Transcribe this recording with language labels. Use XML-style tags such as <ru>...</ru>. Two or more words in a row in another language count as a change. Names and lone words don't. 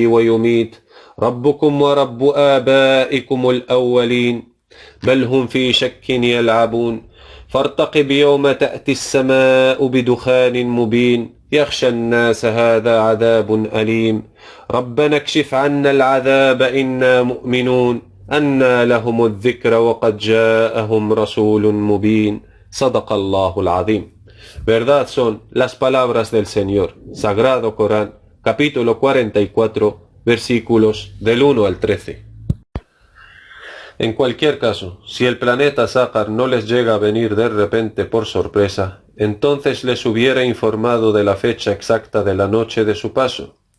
<ar>ويميت ربكم ورب آبائكم الأولين بل هم في شك يلعبون فارتقب يوم تأتي السماء بدخان مبين يخشى الناس هذا عذاب أليم ربنا اكشف عنا العذاب إنا مؤمنون أنى لهم الذكر وقد جاءهم رسول مبين صدق الله العظيم.</ar> <es>Verdad son las palabras del Señor. Sagrado Corán, capítulo 44, versículos del 1 al 13. En cualquier caso, si el planeta Sácar no les llega a venir de repente por sorpresa, entonces les hubiera informado de la fecha exacta de la noche de su paso.</es>